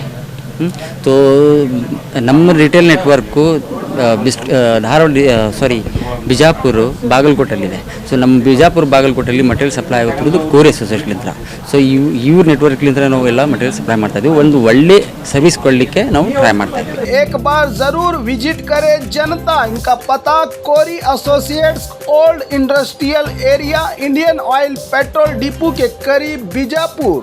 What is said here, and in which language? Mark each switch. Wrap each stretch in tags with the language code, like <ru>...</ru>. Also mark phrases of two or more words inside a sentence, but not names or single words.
<kn>तो ನಮ್ಮ</kn> <en>retail network</en> <kn>ಬಿಜಾಪುರ ಬಾಗಲಕೋಟೆಲ್ಲಿದೆ. ಸೊ ನಮ್ಮ ಬಿಜಾಪುರ ಬಾಗಲಕೋಟೆಯಲ್ಲಿ</kn> <en>material supply</en> <kn>ಆಗುತ್ತಿರೋದು ಕೋರಿ ಅಸೋಸಿಯೇಟ್ಲಿಂದ. ಸೊ ಇವ್ರ ನೆಟ್ವರ್ಕ್ಲಿಂದ ನಾವು ಎಲ್ಲ</kn> <en>material supply</en> <kn>ಮಾಡ್ತಾ ಇದ್ದೀವಿ. ಒಂದು ಒಳ್ಳೆ ಸರ್ವಿಸ್ ಕೊಡಲಿಕ್ಕೆ ನಾವು ಟ್ರೈ ಮಾಡ್ತಾ ಇದ್ದೀವಿ.</kn> <hi>एक बार जरूर विजिट करे जनता। इनका पता कोरी एसोसिएट्स ओल्ड इंडस्ट्रियल एरिया इंडियन ऑयल पेट्रोल डिपो के करीब बीजापुर।</hi>